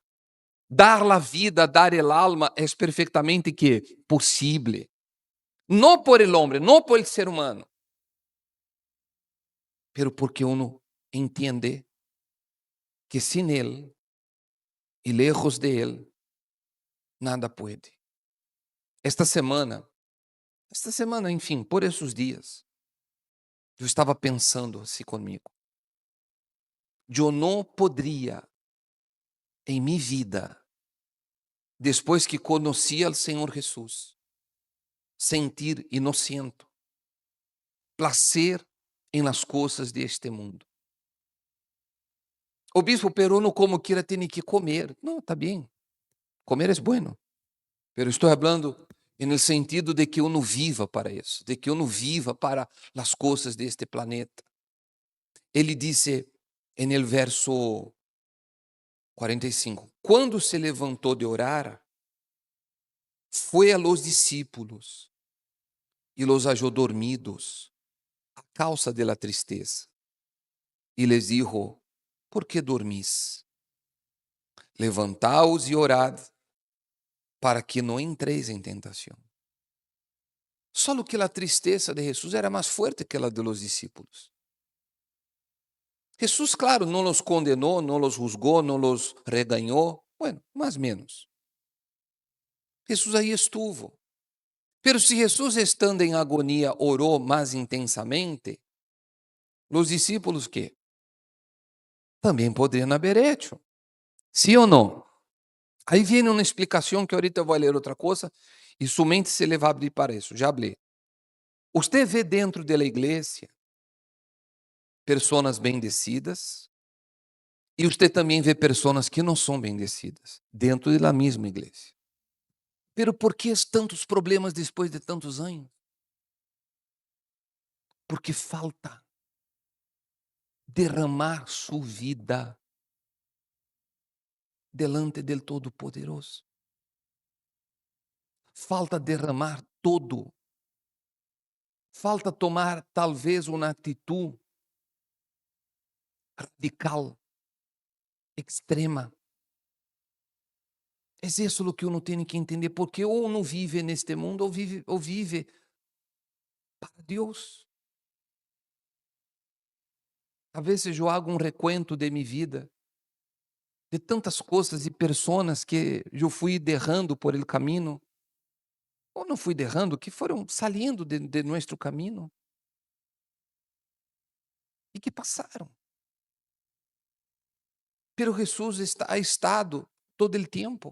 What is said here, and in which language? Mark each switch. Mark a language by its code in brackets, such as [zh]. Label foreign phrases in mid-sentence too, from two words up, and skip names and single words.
[es] Dar la vida, dar el alma es perfectamente que posible. No por el hombre, no por el ser humano, pero porque uno entiende que sin él y lejos de él, nada puede. Esta semana, [pt] enfim, por esses dias, eu estava pensando assim comigo. Eu não poderia, em minha vida, depois que conheci ao Senhor Jesus, sentir, e não sinto, placer em las coisas deste mundo. O bispo, [es] pero no como quiera, tiene que comer. [pt] Não, está bem. Comer é bueno. Pero estou falando no sentido de que eu não viva para isso, de que eu não viva para as coisas deste planeta. Ele disse no verso 45, quando se levantou de orar, foi [es] a los discípulos [pt] e [es] los halló dormidos a causa de la tristeza. E les dijo: ¿por qué dormís? Levantaos e orad para que não entréis em tentação. [pt] Só que a tristeza de Jesus era mais forte que a [es] de los discípulos. [pt] Jesús, claro, não los condenou, não los juzgou, não los regañou, bueno, mais menos. Jesús aí estuvo. Pero se Jesús, estando em agonia, orou mais intensamente, os discípulos que também poderiam [es] haber hecho. [pt] ¿Sí ou não? Aí vem uma explicação que ahorita eu vou ler outra coisa e sua mente se le vai abrir para isso. Já hablé. Usted vê dentro da igreja pessoas bendecidas e usted também vê pessoas que não são bendecidas dentro da mesma igreja. Pero por que tantos problemas depois de tantos anos? Porque falta derramar sua vida [es] delante del [pt] Todo-Poderoso. Falta derramar todo. Falta tomar talvez uma atitude radical, extrema. É isso o que uno tem que entender, porque ou uno vive neste mundo ou vive para Deus. Às vezes eu hago um recuento de minha vida, de tantas coisas e pessoas que eu fui derrando por el caminho, ou não fui derrando, que foram saliendo de nosso caminho e que passaram. Pero Jesus ha estado todo o tempo.